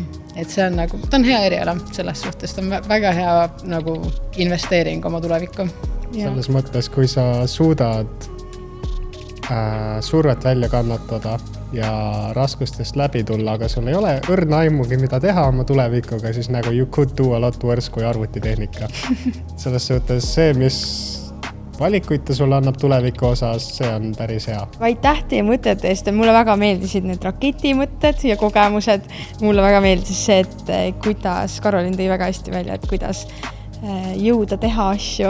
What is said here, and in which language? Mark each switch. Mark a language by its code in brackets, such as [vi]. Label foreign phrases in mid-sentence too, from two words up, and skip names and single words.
[et] Et see on nagu, ta on hea eriala selles suhtes, ta on väga hea nagu investeering oma tulevikku. Selles mõttes, kui sa suudad survet välja kannatada ja raskustest läbi tulla, aga sul ei ole õrna aimugi, mida teha oma tulevikuga, siis nagu [en] you could do a lot worse [et] kui arvutitehnika. Selles suhtes see, mis valikuid ta sulle annab tuleviku osas, see on päris hea. Aitäh teie mõtete eest, mulle väga meeldisid need raketimõtted ja kogemused. Mulle väga meeldis see, et kuidas Karolin tõi väga hästi välja, et kuidas jõuda teha asju.